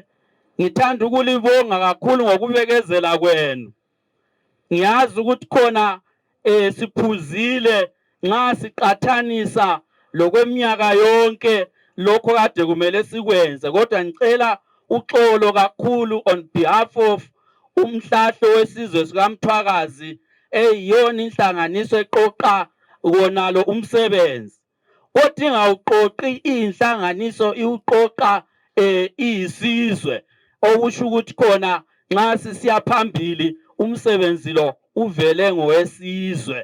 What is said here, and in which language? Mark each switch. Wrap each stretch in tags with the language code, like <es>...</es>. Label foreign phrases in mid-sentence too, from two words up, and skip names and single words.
<nd>Ngithanda ukulibonga kakhulu ngokubekezela kwenu. Ngiyazi ukuthi khona siphuzile nxa siqathanisa lokweminyaka yonke lokho kade kumele sikwenze, kodwa ngicela uxolo kakhulu</nd> <en>on behalf of</en> <nd>umhlahlo wesizwe sikaMthwakazi eyiyona inhlanganiso eqoqa wonalo umsebenzi. Odinga uqoqi inhlanganiso iuqoqa isizwe okusho ukuthi khona nxa sisiya phambili umsebenzi lo uvele ngowesizwe.</nd>